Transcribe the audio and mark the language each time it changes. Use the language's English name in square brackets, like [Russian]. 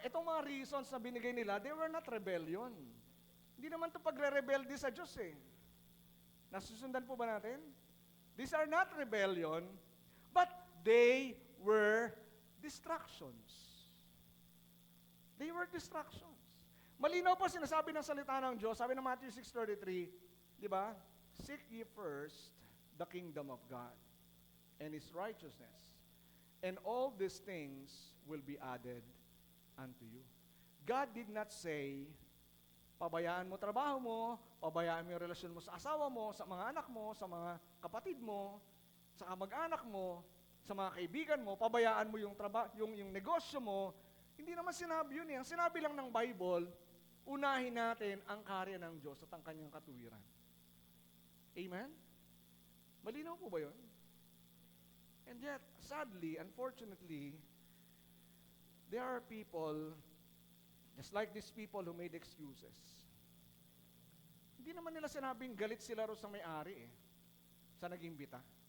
[Filipino] Itong mga reasons na binigay nila, [English] they were not rebellion. [Filipino] Hindi naman to pagre-rebelde sa Diyos eh. Nasusundan po ba natin? [English] These are not rebellion, but they were distractions. They were distractions. [Filipino] Malinaw po sinasabi ng salita ng Diyos, sabi ng Matthew 6:33, di ba? [English] Seek ye first the kingdom of God and His righteousness, and all these things will be added unto you. God did not say, [Filipino] pabayaan mo trabaho mo, pabayaan mo yung relasyon mo sa asawa mo, sa mga anak mo, sa mga kapatid mo, sa kamag-anak mo, sa mga kaibigan mo, pabayaan mo yung negosyo mo. Hindi naman sinabi yun eh. Ang sinabi lang ng Bible, unahin natin ang karya ng Diyos at ang kanyang katuwiran. Amen? Malinaw po ba yun? [English] And yet, sadly, unfortunately, there are people, just like these people who made excuses. [Filipino] Hindi naman nila sinabing galit sila ro sa may-ari eh, sa nag-imbita.